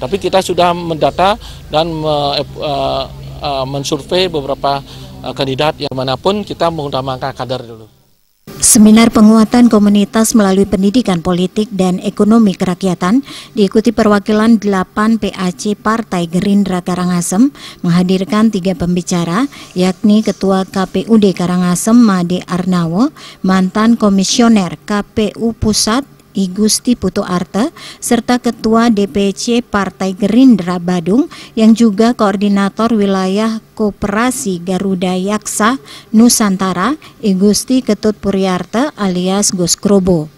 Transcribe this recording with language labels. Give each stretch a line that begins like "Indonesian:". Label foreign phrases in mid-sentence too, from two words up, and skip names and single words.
Indonesian: Tapi kita sudah mendata dan mensurvei beberapa kandidat yang manapun, kita mengutamakan kader dulu. Seminar penguatan komunitas melalui pendidikan politik dan ekonomi kerakyatan diikuti perwakilan 8 PAC Partai Gerindra Karangasem, menghadirkan 3 pembicara, yakni Ketua KPUD Karangasem Made Arnawo, mantan Komisioner KPU Pusat I Gusti Putu Arte, serta Ketua DPC Partai Gerindra Badung yang juga Koordinator Wilayah Koperasi Garuda Yaksa Nusantara, I Gusti Ketut Puriarte alias Gus Krobo.